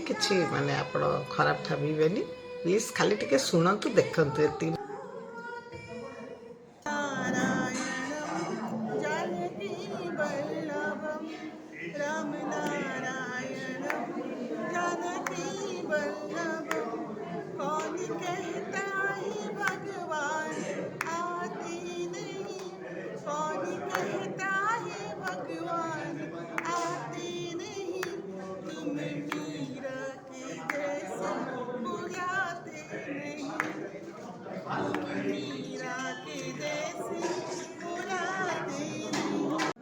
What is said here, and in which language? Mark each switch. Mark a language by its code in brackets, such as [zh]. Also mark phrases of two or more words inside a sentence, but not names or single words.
[or] କିଛି ମାନେ ଆପଣ ଖରାପ ଭାବିବେନି, ପ୍ଲିଜ୍ ଖାଲି ଟିକେ ଶୁଣନ୍ତୁ ଦେଖନ୍ତୁ ଏତିକି। [sa] राम नारायणं जानकी वल्लभं [hi] कौन कहता है भगवान आते नहीं, कौन कहता है भगवान आते नहीं, तुम मीरा के जैसे बुलाते नहीं, तुम मीरा के जैसे बुलाते नहीं।